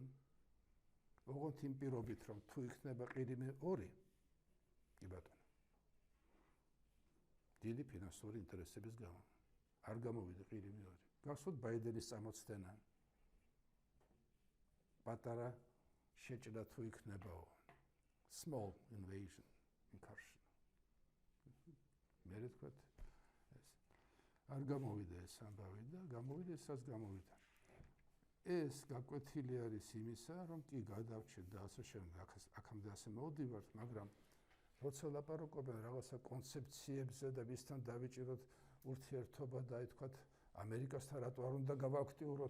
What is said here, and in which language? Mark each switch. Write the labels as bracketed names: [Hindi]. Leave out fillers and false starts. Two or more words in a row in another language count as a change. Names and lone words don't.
[Georgian] ოღონდ იმ პირობით, რომ თუ იქნება ყირიმი 2, კი ბატონო. დიდი ფინანსური ინტერესების გამო არ გამოვიდა ყირიმი 2. გახსოვთ ბაიდენის წამოწდენა. პატარა შეჭრა თუ იქნებაო. [English] Small invasion, incursion. [Georgian] მე თქვა ეს არ გამოვიდა ეს ამბავი და გამოვიდა ესაც გამოვიდა. ეს გაკვეთილი არის იმისა, რომ კი გადავრჩეთ და ასე შემდეგ აქამდე ასე მოვდივართ, მაგრამ როცა ლაპარაკობენ რაღაცა კონცეფციებზე და ვისთან დავიჭიროთ ურთიერთობა და აი თქვათ ამერიკასთან რატო არ უნდა გავაქტიუროთ